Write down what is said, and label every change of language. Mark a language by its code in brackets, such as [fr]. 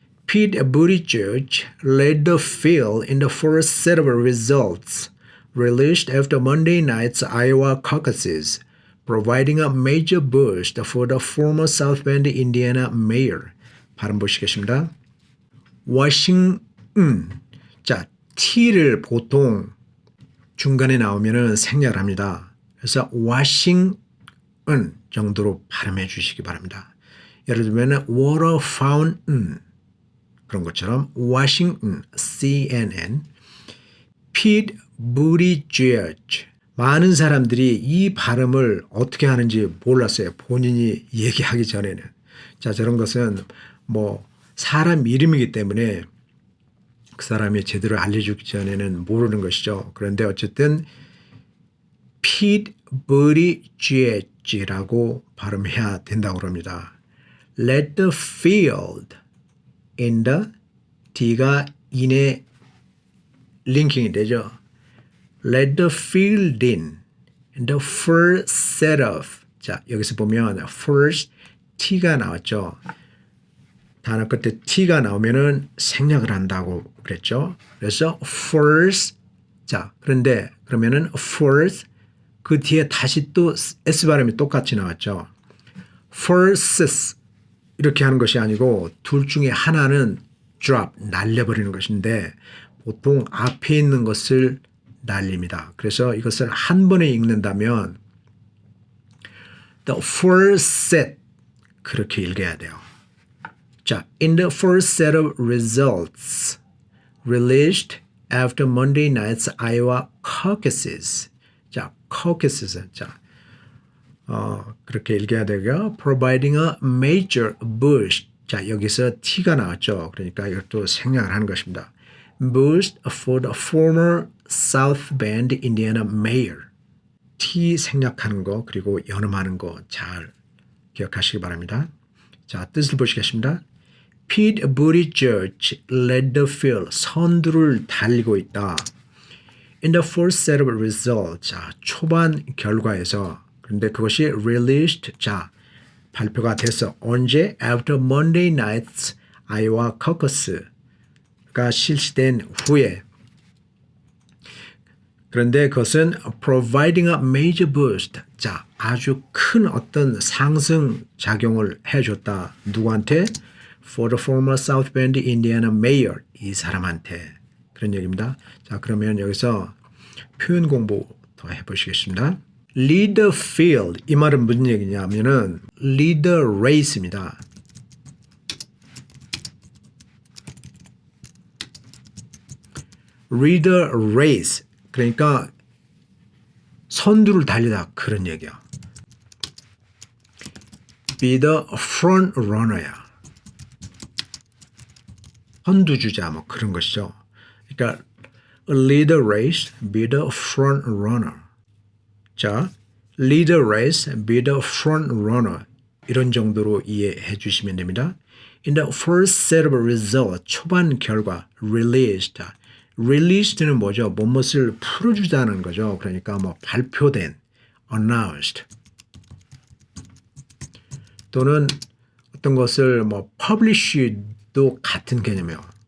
[en] Pete Buttigieg led the field in the first set of results released after Monday night's Iowa caucuses, providing a major boost for the former South Bend, Indiana mayor. [ko] 발음 보시겠습니다. 워싱턴. 자, T를 보통 중간에 나오면은 생략을 합니다. 그래서 워싱턴 정도로 발음해 주시기 바랍니다. 예를 들면 water fountain 그런 것처럼 워싱턴 CNN Pete Buttigieg. 많은 사람들이 이 발음을 어떻게 하는지 몰랐어요. 본인이 얘기하기 전에는. 자, 저런 것은 뭐 사람 이름이기 때문에 그 사람이 제대로 알려주기 전에는 모르는 것이죠. 그런데 어쨌든 Pete Buttigieg라고 발음해야 된다고 합니다. [en] Let the field in the D가 in에 [ko] 링킹이 되죠. [en] Let the field in the first set of. [ko] 자, 여기서 보면 first T가 나왔죠. 단어 끝에 T가 나오면은 생략을 한다고 그랬죠. 그래서 first. 자, 그런데 그러면은 first 그 뒤에 다시 또 S 발음이 똑같이 나왔죠. firsts 이렇게 하는 것이 아니고 둘 중에 하나는 drop, 날려버리는 것인데 보통 앞에 있는 것을 날립니다. 그래서 이것을 한 번에 읽는다면 [en] the first set [ko] 그렇게 읽어야 돼요. [en] 자, in the first set of results released after Monday night's Iowa caucuses. 자, caucuses. [ko] 자, 그렇게 읽어야 되고요. [en] Providing a major boost. [ko] 자, 여기서 T가 나왔죠. 그러니까 이것도 생략을 하는 것입니다. [en] Boost for the former South Bend, Indiana mayor. [ko] T 생략하는 거 그리고 연음하는 거 잘 기억하시기 바랍니다. 자, 뜻을 보시겠습니다. [en] Pete Buttigieg led the field. [ko] 선두를 달리고 있다. [en] In the first set of results. [ko] 자, 초반 결과에서 그런데 그것이 released. 자, 발표가 됐어. 언제? [en] After Monday night's Iowa caucus가 [ko] 실시된 후에. 그런데 그것은 [en] providing a major boost. [ko] 자, 아주 큰 어떤 상승 작용을 해줬다. 누구한테? [en] For the former South Bend, Indiana mayor. [ko] 이 사람한테. 그런 얘기입니다. 자, 그러면 여기서 표현 공부 더 해보시겠습니다. [en] Lead the field. [ko] 이 말은 무슨 얘기냐면은 [en] lead the race [ko] 입니다. [en] Lead the race. [ko] 그러니까 선두를 달리다 그런 얘기야. [en] Be the front runner야. [ko] 선두주자 뭐 그런 것이죠. [en] 그러니까 lead the race, be the front runner. 자, lead a race, be the front runner [ko] 이런 정도로 이해해 주시면 됩니다. [en] In the first set of results, [ko] 초반 결과, [en] released. [ko] released는 뭐죠? 무엇을 풀어주다는 거죠. 그러니까 뭐 발표된, announced. 또는 어떤 것을 뭐 publish도 같은 개념이에요.